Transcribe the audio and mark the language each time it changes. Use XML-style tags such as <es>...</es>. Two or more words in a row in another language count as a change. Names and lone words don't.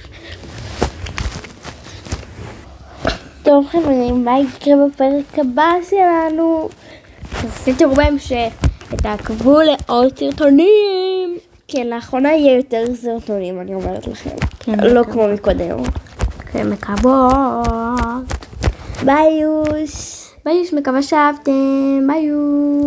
<he>טוב חברים, מה יקרה בפרק הבא שלנו? תעשי תראו בהמשך ותעקבו לעוד סרטונים. כן, לאחרונה יהיה יותר סרטונים, אני אומרת לכם. כן, לא כמו מקודם. כן, מקוות. ביי יוש. ביי יוש, מקווה שאהבתם. ביי יוש.</he>